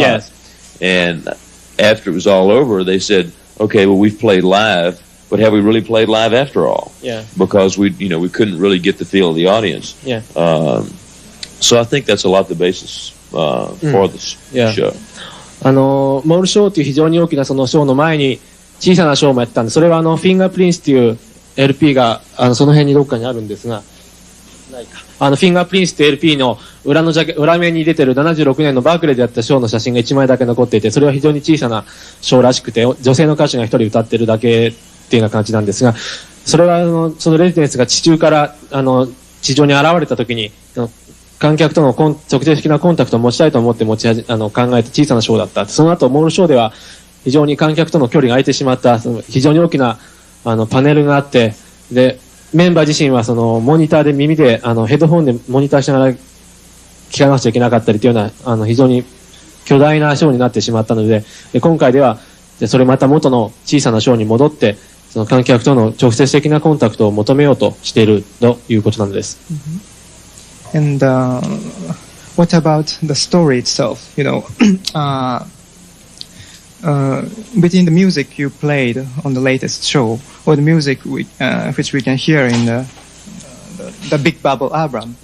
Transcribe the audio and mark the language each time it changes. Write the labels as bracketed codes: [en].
[en] Yes. And after it was all over, they said, "Okay, well we've played live, but have we really played live after all?" Yeah. Because we couldn't really get the feel of the audience. Yeah. So I think that's a lot the basis for this show. [ja] モールショーという非常に大きなそのショーの前に小さなショーもやってたんで、それはフィンガープリンスという LP がその辺にどっかにあるんですが、ないか。フィンガープリンスという LP の裏面に出てる76年のバークレーでやったショーの写真が1枚だけ残っていて、それは非常に小さなショーらしくて、女性の歌手が1人歌ってるだけっていうような感じなんですが、それはそのレジデンスが地中から地上に現れた時に、観客との直接的なコンタクトを持ちたいと思って考えた小さなショーだった。その後、モールショーでは非常に観客との距離が空いてしまった、非常に大きなパネルがあって、で、メンバー自身はモニターで耳で、ヘッドホンでモニターしながら聞かなくちゃいけなかったりというような、非常に巨大なショーになってしまったので、今回では、それまた元の小さなショーに戻って、その観客との直接的なコンタクトを求めようとしているということなのです。 [en] And what about the story itself? Between the music you played on the latest show or the music which we can hear in the Big Bubble album